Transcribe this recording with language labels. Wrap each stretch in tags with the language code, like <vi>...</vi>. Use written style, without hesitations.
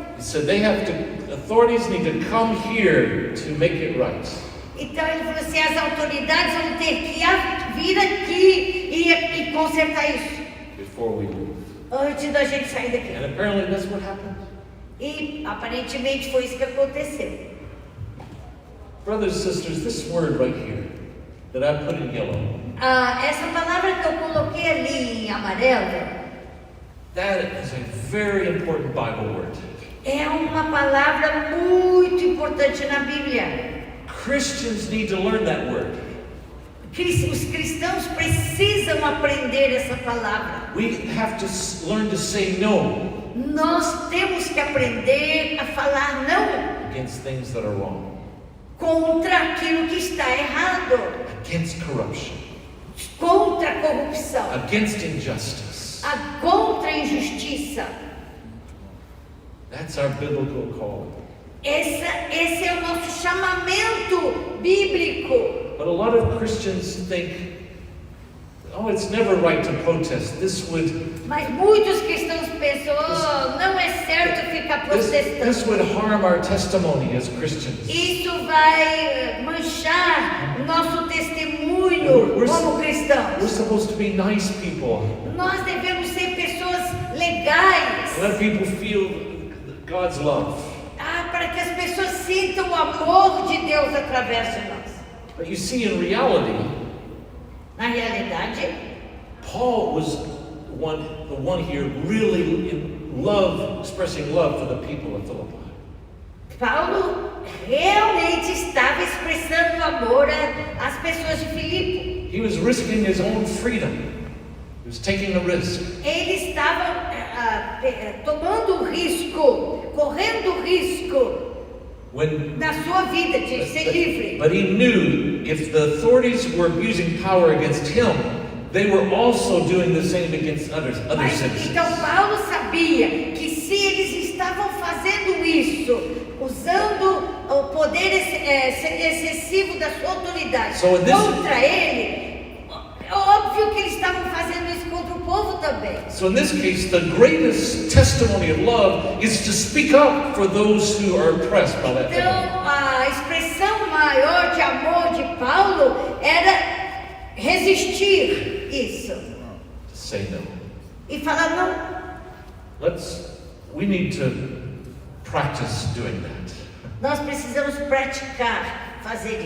<en>He said authorities need to come here to make it right.</en> <pt>Então ele falou assim, as autoridades vão ter que vir aqui e consertar isso.</pt> <en>Before we leave.</en> <pt>Antes da gente sair daqui.</pt> <en>And apparently that's what happened.</en> <pt>E aparentemente foi isso que aconteceu.</pt> <en>Brothers and sisters, this word right here that I put in yellow.</en> <pt>Essa palavra que eu coloquei ali em amarelo,</pt> <en>That is a very important Bible word.</en> <pt>é uma palavra muito importante na Bíblia.</pt> <en>Christians need to learn that word.</en> <pt>Os cristãos precisam aprender essa palavra.</pt> <en>We have to learn to say no</en> <pt>Nós temos que aprender a falar não</pt> <en>against things that are wrong,</en> <pt>contra aquilo que está errado,</pt> <en>against corruption,</en> <pt>contra a corrupção,</pt> <en>against injustice.</en> <pt>contra a injustiça.</pt> <en>That's our biblical call.</en> <pt>Esse é o nosso chamamento bíblico.</pt> <en>But a lot of Christians think, oh, it's never right to protest. This would</en> <pt>Mas muitos cristãos pensam, não é certo ficar</pt> <en>this</en> <pt>protestando.</pt> <en>would harm our testimony as Christians.</en> <pt>Isso vai manchar o nosso testemunho como</pt> <en>We're</en> <pt>cristãos.</pt> <en>supposed to be nice people.</en> <pt>Nós devemos ser pessoas legais.</pt> <en>Let people feel God's love.</en> <pt>Para que as pessoas sintam o amor de Deus através de nós.</pt> <en>But you see, in reality,</en> <pt>Na realidade,</pt> <en>Paul was the one here really in love, expressing love for the people of Philippi.</en> <pt>Paulo realmente estava expressando amor às pessoas de Filipe.</pt> <en>He was risking his own freedom. He was taking a risk.</en> <pt>Ele estava tomando o risco, correndo o risco na sua vida de ser livre.</pt> <en>But he knew if the authorities were abusing power against him, they were also doing the same against other citizens.</en> <pt>Então Paulo sabia que se eles estavam fazendo isso, usando o poder excessivo da sua autoridade contra ele, é óbvio que eles estavam fazendo isso contra o povo também.</pt> <en>So in this case, the greatest testimony of love is to speak up for those who are oppressed by that</en> <pt>Então,</pt> <en>power.</en> <pt>a expressão maior de amor de Paulo era resistir isso</pt> <en>To say no.</en> <pt>e falar não.</pt> <en>We need to practice doing that.</en> <pt>Nós precisamos praticar fazer</pt>